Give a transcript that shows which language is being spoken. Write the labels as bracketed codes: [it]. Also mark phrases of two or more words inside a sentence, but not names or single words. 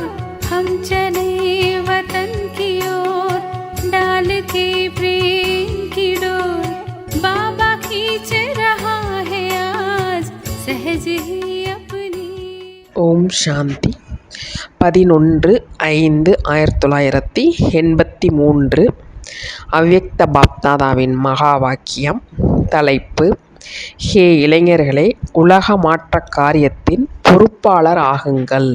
[hi] हम चले वतन की ओर डाल के प्रेम की डोर। बाबा खींच रहा है आज सहज ही अपनी। [ta] ஓம் சாந்தி 11/5/1983 அவ்யக்த பாப்தாதாவின் மகா வாக்கியம். தலைப்பு: ஹே இளைஞர்களே, உலக மாற்ற காரியத்தின் பொறுப்பாளர் ஆகுங்கள்.